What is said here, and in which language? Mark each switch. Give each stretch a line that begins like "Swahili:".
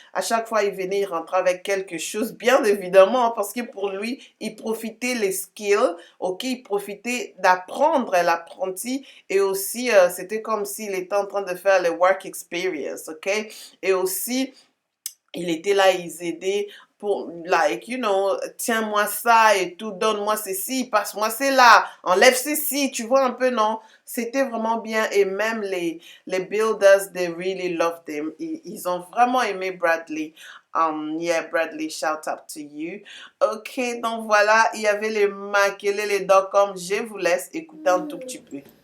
French: À chaque fois, il venait, il rentrait avec quelque chose, bien évidemment, parce que pour lui, il profitait les skills, ok, il profitait d'apprendre l'apprenti, et aussi, c'était comme s'il était en train de faire le work experience, ok, et aussi, il était là, ils aidaient pour, like, you know, tiens-moi ça et tout, donne-moi ceci, passe-moi cela, enlève ceci, tu vois un peu, non? C'était vraiment bien et même les builders,
English: they really loved him.
French: Ils ont vraiment aimé Bradley.
English: Yeah, Bradley, shout out to you.
French: Ok, donc voilà, il y avait les maquillés, les dot-com. Je vous laisse écouter un tout petit peu.